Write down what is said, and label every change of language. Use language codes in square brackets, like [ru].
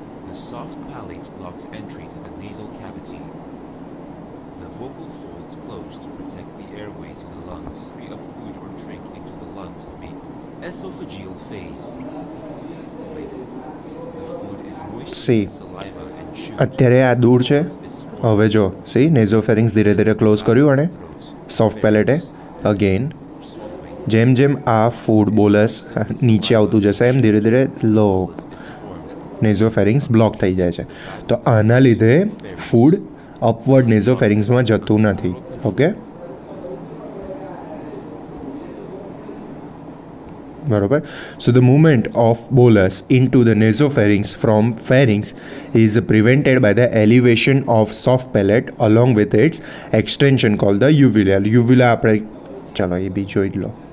[en] The soft palate blocks entry to the nasal cavity. The vocal folds close to protect the airway to the lungs. Of food or drink into the lungs. Esophageal phase. The food is moist with saliva and chewed. [gu] અત્યારે આ દૂર છે. હવે જો નેઝોફેરિંગ્સ ધીરે ધીરે close કર્યું અને સોફ્ટ પેલેટે અગેન જેમ જેમ આ ફૂડ બોલસ નીચે આવતું જશે એમ ધીરે ધીરે લો નેઝોફેરિંગ્સ બ્લોક થઈ જાય છે. તો આના લીધે ફૂડ અપવર્ડ નેઝોફેરિંગ્સમાં જતું નથી. ઓકે, બરોબર. [en] So the movement of bolus into the nasopharynx from pharynx is prevented by the elevation of soft palate along with its extension called the uvula. [gu] Uvula આપણે ચાલો એ બી જોઈ લો.